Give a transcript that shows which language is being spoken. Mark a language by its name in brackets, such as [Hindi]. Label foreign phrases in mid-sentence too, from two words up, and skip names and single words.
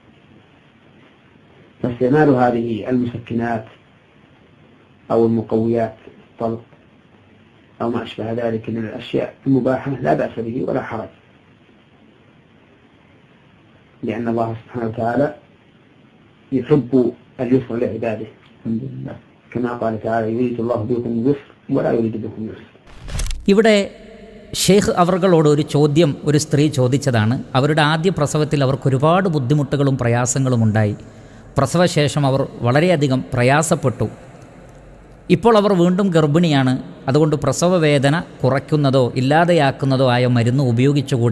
[Arabic] فاستعمال هذه المسكنات أو المقويات الطلق أو ما أشبه ذلك من الأشياء المباحة لا بأس به ولا حرج، لأن الله سبحانه وتعالى يحب اليسر لعباده الحمد لله كما قال تعالى يريد الله بكم اليسر ولا يريد بكم اليسر. [Malayalam] ഇവിടെ ഷെയ്ഖ് അവർകളോട് ഒരു ചോദ്യം ഒരു സ്ത്രീ ചോദിച്ചതാണ്. അവരുടെ ആദ്യ പ്രസവത്തിൽ അവർക്ക് ഒരുപാട് ബുദ്ധിമുട്ടുകളും പ്രയാസങ്ങളും ഉണ്ടായി. പ്രസവശേഷം അവർ വളരെയധികം പ്രയാസപ്പെട്ടു. ഇപ്പോൾ അവർ വീണ്ടും ഗർഭിണിയാണ്. അതുകൊണ്ട് പ്രസവ വേദന കുറയ്ക്കുന്നതോ ഇല്ലാതെയാക്കുന്നതോ ആയ മരുന്ന് ഉപയോഗിച്ചുകൂടെ?